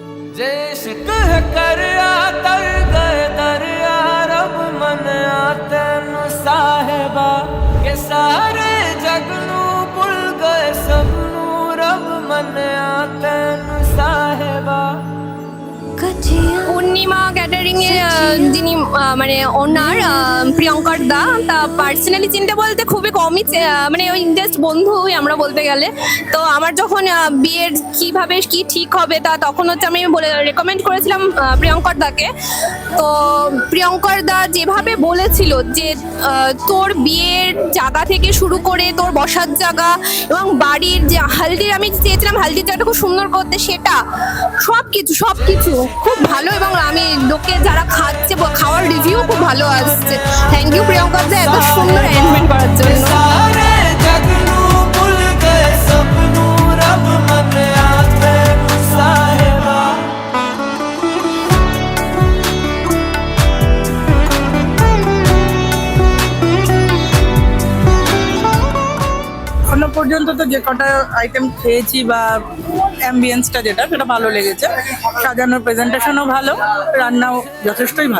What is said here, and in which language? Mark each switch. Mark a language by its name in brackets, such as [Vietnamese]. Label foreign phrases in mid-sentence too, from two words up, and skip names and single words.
[Punjabi] ਇਸ਼ਕ ਹੈ ਕਰਿਆ ਤਰ ਗਏ ਦਰਿਆ ਰੱਬ ਮੰਨ ਤੇਨ ਸਾਹਿਬਾ ਕੇ ਸਾਰੇ ਜੱਗ ਨੂੰ ਭੁੱਲ ਗਏ ਸਭਨੂੰ ਰੱਬ ਮੰਨ ਤੇਨ ਸਾਹਿਬਾ। [Bangla] পূর্ণিমা ক্যাটারিং এর যিনি মানে ওনার প্রিয়ঙ্কর দা, তা পার্সোনালি চিনতে বলতে খুবই কমই, মানে ওই জাস্ট বন্ধুই আমরা বলতে গেলে। তো আমার যখন বিয়ের কিভাবে কি ঠিক হবে তা তখন হচ্ছে আমি রেকমেন্ড করেছিলাম প্রিয়ঙ্কর দাকে। তো প্রিয়ঙ্কর দা যেভাবে বলেছিল যে তোর বিয়ের জায়গা থেকে শুরু করে তোর বসার জায়গা এবং বাড়ির যে হালদির, আমি চেয়েছিলাম হালদির জায়গাটা খুব সুন্দর করতে, সেটা সবকিছু খুব ভালো। এবং আমি লোকে যারা খাচ্ছে খাওয়ার রিভিউ খুব ভালো আসছে। [English] thank you [Bangla] প্রিয়ঙ্কা দা এত সুন্দর অ্যারেঞ্জমেন্ট করার জন্য। [Punjabi] ਸਾਰੇ ਜੱਗ ਨੂੰ ਭੁੱਲ ਗਏ ਸਭਨੂੰ ਰੱਬ ਮੰਨ ਤੇਨ ਸਾਹਿਬਾ। [Bangla] এখনো পর্যন্ত তো যে কটা আইটেম খেয়েছি বা অ্যাম্বিয়েন্সটা যেটা সেটা ভালো লেগেছে, সাজানোর প্রেজেন্টেশনও ভালো, রান্নাও যথেষ্টই ভালো।